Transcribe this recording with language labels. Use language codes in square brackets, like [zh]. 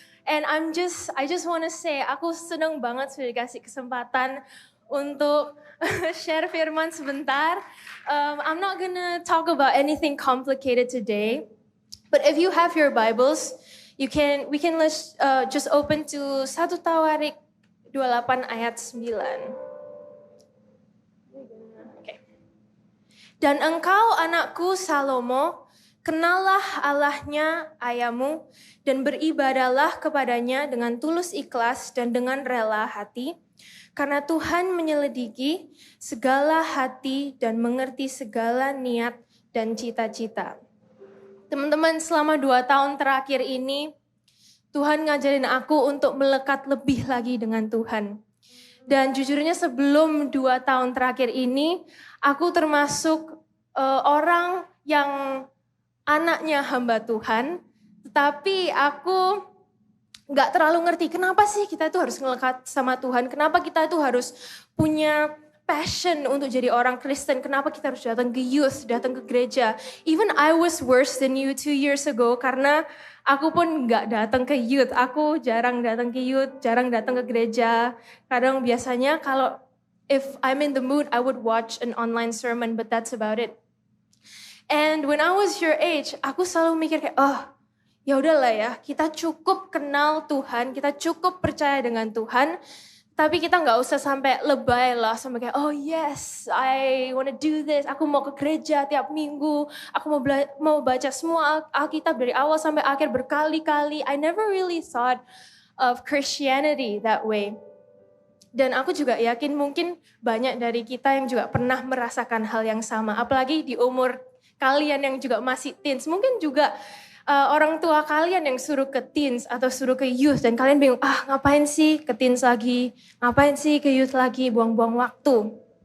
[id] And I just want to say, aku seneng banget sudah dikasih kesempatan untuk share firman sebentar. [en] I'm not gonna talk about anything complicated today. But if you have your Bibles, we can just open to 1 Tawarik 28 ayat 9. Okay. [id] Dan engkau anakku Salomo, kenallah Allahnya ayahmu dan beribadahlah kepadanya dengan tulus ikhlas dan dengan rela hati, karena Tuhan menyelidiki segala hati dan mengerti segala niat dan cita-cita. Teman-teman, selama 2 tahun terakhir ini, Tuhan ngajarin aku untuk melekat lebih lagi dengan Tuhan. Dan jujurnya sebelum 2 tahun terakhir ini, aku termasuk orang yang anaknya hamba Tuhan. Tetapi aku gak terlalu ngerti kenapa sih kita itu harus melekat sama Tuhan. Kenapa kita itu harus punya passion untuk jadi orang Kristen. Kenapa kita harus datang ke youth, datang ke gereja. [en] Even I was worse than you 2 years ago karena aku pun gak datang ke youth. [id] Aku jarang datang ke youth, jarang datang ke gereja. [en] Kadang biasanya kalau if I'm in the mood, I would watch an online sermon, but that's about it. [id] And when I was your age, aku selalu mikir kayak, ya udahlah ya, kita cukup kenal Tuhan, kita cukup percaya dengan Tuhan. Tapi kita nggak usah sampai lebay lah, sampai kayak, oh yes, I wanna do this. Aku mau ke gereja tiap minggu. Aku mau baca semua Alkitab dari awal sampai akhir berkali-kali. [en] I never really thought of Christianity that way. [id] Dan aku juga yakin mungkin banyak dari kita yang juga pernah merasakan hal yang sama. Apalagi di umur kalian yang juga masih teens. Mungkin juga orang tua kalian yang suruh ke teens atau suruh ke youth dan kalian bingung, ngapain sih ke teens lagi, ngapain sih ke youth lagi, buang-buang waktu.